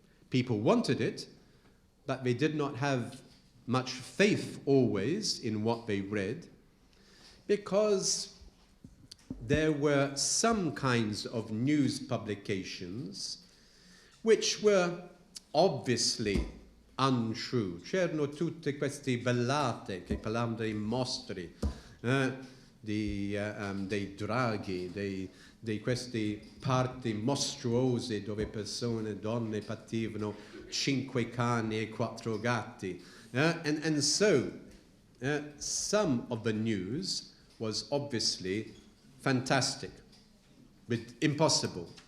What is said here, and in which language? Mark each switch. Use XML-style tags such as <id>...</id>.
<en>People wanted it, but they did not have much faith always in what they read, because there were some kinds of news publications which were obviously untrue.</en> <it>C'erano tutte queste ballate che parlavano dei mostri, dei draghi, di queste parti mostruose dove persone, donne pativano 5 cani e 4 gatti.</it> <en>And so some of the news was obviously fantastic, but impossible.</en>